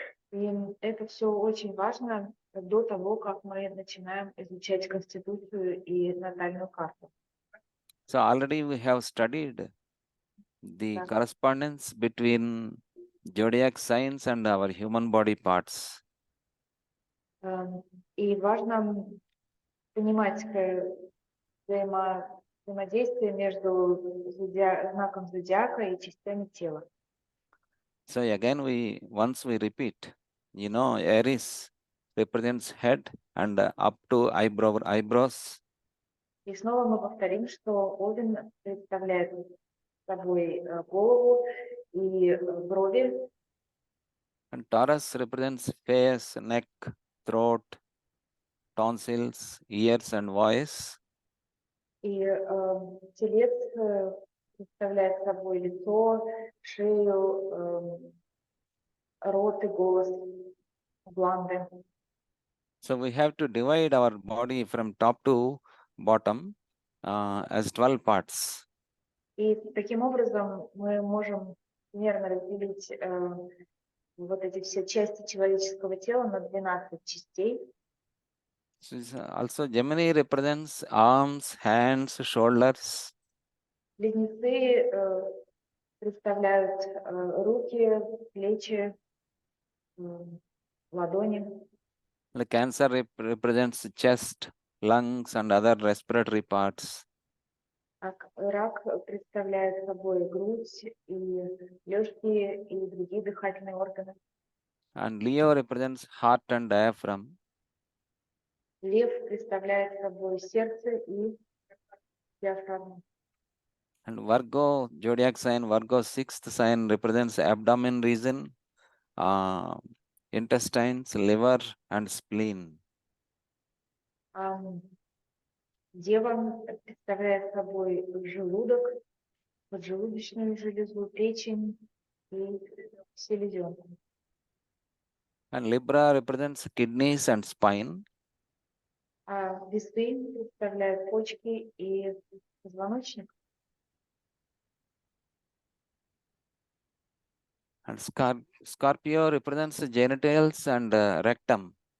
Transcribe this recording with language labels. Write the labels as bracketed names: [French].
[Russian] И это все очень важно до того, как мы начинаем изучать Конституцию и натальную карту. [English] So already we have studied the [Russian] Да. [English] correspondence between zodiac signs and our human body parts. [Russian] И важно понимать взаимодействие между знаком зодиака и частями тела. [English] So again, once we repeat, Aries represents head and up to eyebrows, [Russian] И снова мы повторим, что Овен представляет собой голову и брови, [English] and Taurus represents face, neck, throat, tonsils, ears, and voice. [Russian] и Телец представляет собой лицо, шею, рот и голос, гланды. [English] So we have to divide our body from top to bottom as 12 parts. [Russian] И таким образом мы можем примерно разделить вот эти все части человеческого тела на 12 частей. [English] So also Gemini represents arms, hands, shoulders. [Russian] Близнецы представляют руки, плечи, ладони. [English] The Cancer represents chest, lungs, and other respiratory parts. [Russian] А рак представляет собой грудь и легкие и другие дыхательные органы. [English] And Leo represents heart and diaphragm. [Russian] Лев представляет собой сердце и диафрагму. [English] And Virgo, zodiac sign, Virgo sixth sign represents abdomen region, intestines, liver, and spleen. [Russian] Дева представляет собой желудок, поджелудочную железу, печень и селезенку. [English] And Libra represents kidneys and spine. [Russian] А весы представляют почки и позвоночник. [English] And Scorpio represents genitals and rectum.